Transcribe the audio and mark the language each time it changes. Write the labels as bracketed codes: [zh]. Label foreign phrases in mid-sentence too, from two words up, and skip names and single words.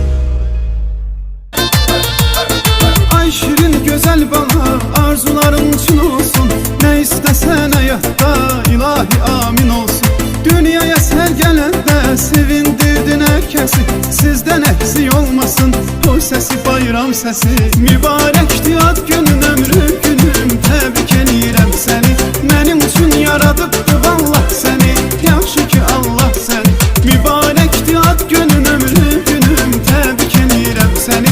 [tr] Ay şirin güzel bana arzuların için olsun. Ne istesen hayatta ilahi amin olsun. Dünyaya sen gelende sevindirdin herkesi. Sizden eksik olmasın toy sesi, bayram sesi. [az] Mübarekti ad günün, ömrü günüm, tebrik eləyirəm səni. Mənim üçün yaradıbdı vallah səni, yaxşı ki Allah səni. Mübarekti ad günün, ömrü günüm, tebrik eləyirəm səni.